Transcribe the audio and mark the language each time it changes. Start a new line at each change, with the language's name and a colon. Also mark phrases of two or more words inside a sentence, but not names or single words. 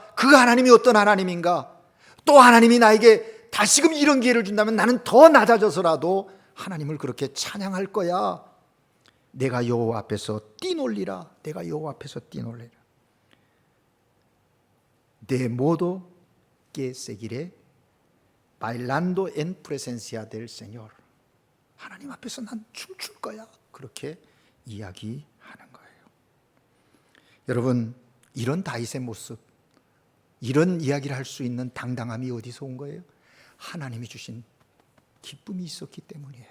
Korean: 그 하나님이 어떤 하나님인가? 또 하나님이 나에게 다시금 이런 기회를 준다면 나는 더 낮아져서라도 하나님을 그렇게 찬양할 거야. 내가 여호와 앞에서 뛰놀리라. 내가 여호와 앞에서 뛰놀리라.
Spanish: de modo que seguiré bailando en presencia del Señor.
Korean: 하나님 앞에서 난 춤출 거야. 그렇게 이야기하는 거예요. 여러분, 이런 다윗의 모습, 이런 이야기를 할 수 있는 당당함이 어디서 온 거예요? 하나님이 주신 기쁨이 있었기 때문이에요.